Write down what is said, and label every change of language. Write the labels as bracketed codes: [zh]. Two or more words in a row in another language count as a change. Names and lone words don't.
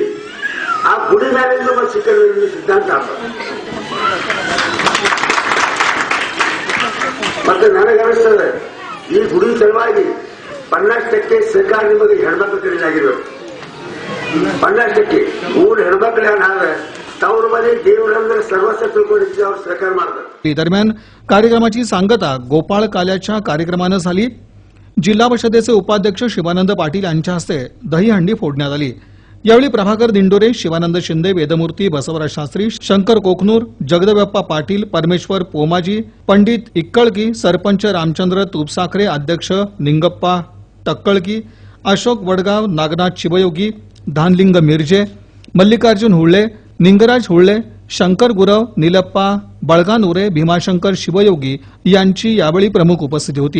[kn] ಆ ಗುಡಿ ಮೇಲೆ ನಮ್ಮ ಶಿಖರ ಸಿದ್ಧಾಂತ ಮತ್ತೆ ನನಗನಿಸ್ತದೆ ಈ ಗುಡಿ ಸಲುವಾಗಿ 50% ಸರ್ಕಾರ ನಿಮಗೆ ಹೆಣ್ಮಕ್ಳು ಕಡೆಯಾಗಿರ್ಬೇಕು. 50% ಮೂರು ಹೆಣ್ಮಕ್ಳು ಏನಾದ್ರೆ ತವ್ರ ಮನೆ ದೇವರಂದ್ರೆ ಸರ್ವಸ್ವ ತಿಳ್ಕೊಂಡಿದ್ದು ಅವ್ರು सहकार ಮಾಡ್ತಾರೆ. [mr] दरम्यान कार्यक्रमाची सांगता गोपाळ काल्याच्या कार्यक्रमानं झाली. जिल्हा परिषदेचे उपाध्यक्ष शिवानंद पाटील यांच्या हस्ते दहीहंडी फोडण्यात आली. यावेळी प्रभाकर दिंडोरे, शिवानंद शिंदे, वेदमूर्ती बसवराज शास्त्री, शंकर कोकनूर, जगदबाप्पा पाटील, परमेश्वर पोमाजी, पंडित इक्कळकी, सरपंच रामचंद्र तुपसाखरे, अध्यक्ष निंगप्पा टक्कळकी, अशोक वडगाव, नागनाथ शिवयोगी, धानलिंग मिरजे, मल्लिकार्जुन हुळ्ळे, निंगराज हुळ्ळे, शंकर गुरव, निलप्पा बळगानुरे, भीमाशंकर शिवयोगी यांची यावेळी प्रमुख उपस्थिती होती.